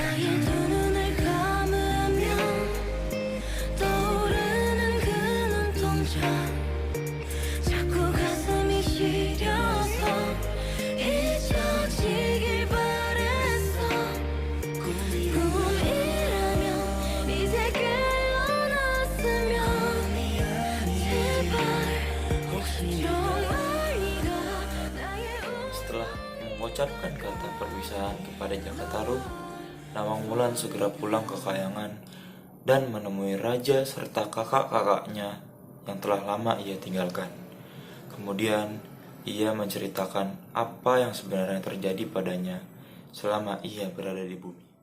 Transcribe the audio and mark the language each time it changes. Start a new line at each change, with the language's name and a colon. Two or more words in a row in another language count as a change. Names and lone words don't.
Korean: 나의 두 눈을 감으면 떠오르는 그 눈동자 자꾸 가슴이 시려서 잊혀지길 바랬어 꿈이라면 이제 깨어났으면 제발 정말 네가 나의
Indonesian: Setelah mengucapkan kata perpisahan kepada Jakataru, Nawang Wulan segera pulang ke Kayangan dan menemui raja serta kakak-kakaknya yang telah lama ia tinggalkan. Kemudian ia menceritakan apa yang sebenarnya terjadi padanya selama ia berada di bumi.